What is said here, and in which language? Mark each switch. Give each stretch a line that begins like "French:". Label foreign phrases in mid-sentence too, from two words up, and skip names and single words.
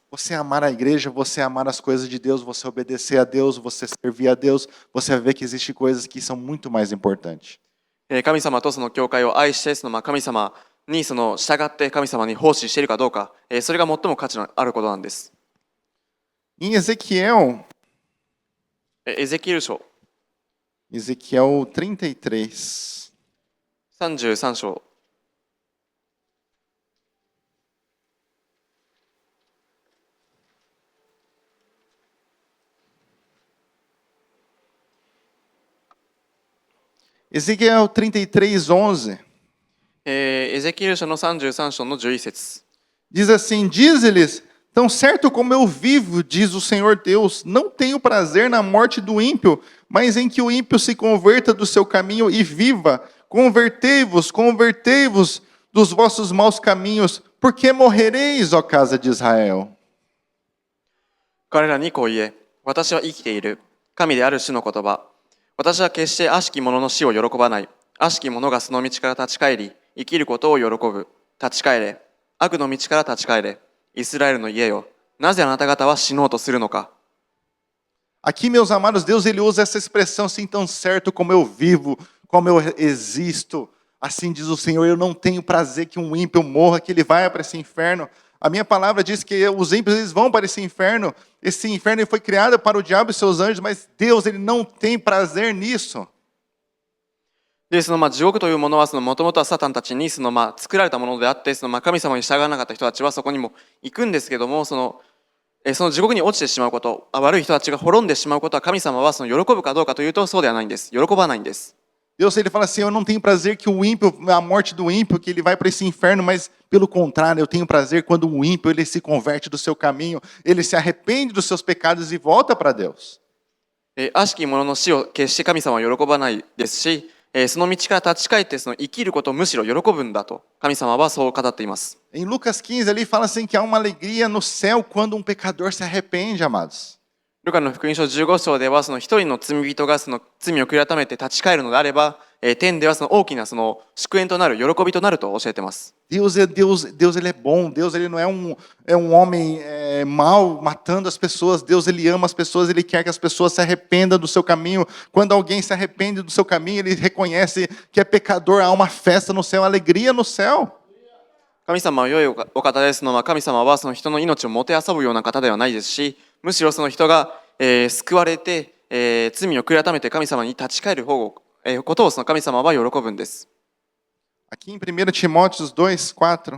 Portuguese: Você amar a igreja, você amar as coisas de Deus, você obedecer a Deus, você servir a Deus, você vai ver que existem coisas que são muito mais importantes.
Japanese: 神様と教会を愛して、神様に従って神様に奉仕しているかどうか、それが最も価値のあることなんです。
Portuguese: Em Ezequiel,
Japanese: エゼキエル書
Portuguese: Ezequiel 33.
Japanese: 33章。
Portuguese: Ezequiel 33:11.
Japanese: エゼキエル書の33章の11節。
Portuguese: Diz assim: Diz-lhes, tão certo como eu vivo, diz o Senhor Deus, não tenho prazer na morte do ímpio, mas em que o ímpio se converta do seu caminho e viva. Convertei-vos, convertei-vos dos vossos maus caminhos, porque morrereis, ó casa de Israel.
Japanese: 彼らにこう言え、私は生きている。神である主の言葉。私は決して悪しき者の死を喜ばない。悪しき者がその道から立ち返り、生きることを喜ぶ。立ち返れ。悪の道から立ち返れ。イスラエルの家よ。なぜあなた方は死のうとするのか。
Portuguese: Aqui, meus amados, Deus ele usa essa expressão assim, tão certo como eu vivo, como eu existo. Assim diz o Senhor, eu não tenho prazer que um ímpio morra, que ele vai para esse inferno. A minha palavra diz que os ímpios eles vão para esse inferno. Esse inferno foi criado para o diabo e seus anjos, mas Deus ele não tem prazer nisso.
Japanese: で地獄というものはもともとはサタンたちに作られたものであって、神様に従わなかった人たちはそこにも行くんですけども、その地獄に落ちてしまうこと、悪い人たちが滅んでしまうことは神様は喜ぶかどうかというとそうではないんです。喜ばないんです。
Portuguese: Deus ele fala assim, eu não tenho prazer que o ímpio, a morte do ímpio, que ele vai para esse inferno, mas pelo contrário, eu tenho prazer quando um ímpio ele se converte do seu caminho, ele se arrepende dos seus pecados e volta para Deus.
Japanese: 悪しき者の死を決して神様は喜ばないですし、その道から立ち返って生きることをむしろ喜ぶんだと神様はそう語っています。
Portuguese: Em Lucas 15 ali fala assim que há uma alegria no céu quando um pecador se arrepende, amados.
Japanese: ルカの福音書15章では、その一人の罪人がその罪を悔い改めて立ち返るのであれば、天ではその大きなその祝宴となる、喜びとなると教えています。
Portuguese: Deus é Deus, Deus ele é bom. Deus ele não é um homem mau matando as pessoas. Deus ele ama as pessoas. Ele quer que as pessoas se arrependam do seu caminho. Quando alguém se arrepende do seu caminho, ele reconhece que é pecador. Há uma festa no céu, alegria no céu.
Japanese: 神様は良いお方ですのは、神様はその人の命をもてあそぶような方ではないですし、むしろその人が、救われて、罪を悔い改めて神様に立ち返ることをその神様は喜ぶんです。
Portuguese: Aqui em 1 Timóteos 2, 4.